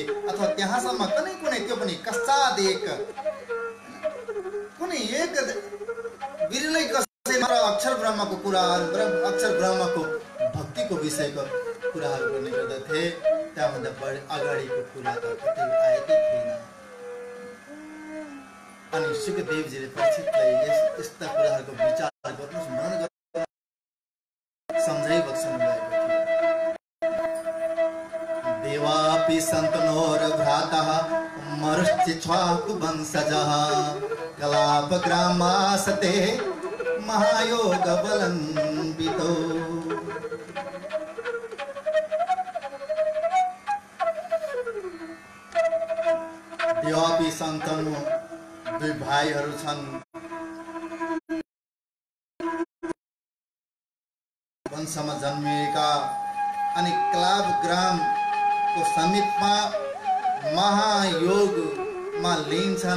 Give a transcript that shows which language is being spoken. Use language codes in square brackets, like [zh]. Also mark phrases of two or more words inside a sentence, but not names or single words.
[ne] अथवा त्यहाँसम्म कुनै त्यो पनि कस्ताद एक कुनै एक विरलै कसैमा अक्षर ब्रह्मको कुराहरू, अक्षर ब्रह्मको भक्तिको विषयको कुराहरू गर्ने गर्दथे। त्यहाँभन्दा बढी अगाडिको कुरा त कतै आएकै थिएन। अनि सुखदेवजीले परीक्षितलाई यस्ता कुराहरूको विचार गर्नुहोस्, मनन गर्नुहोस्, सम्झाइ बक्सनु भएको थियो। [sa] देवापि सन्तनोर भ्रातः मरुश्चिच्छ्वाकु वंशजः कलाप ग्रामासते महायोग बलन्वितो। [ne] देवापि सन्तनु दुई भाइहरू छन्, वंशमा जन्मिएका। अनि क्लाब ग्रामको समीपमा महायोगमा लीन छन्।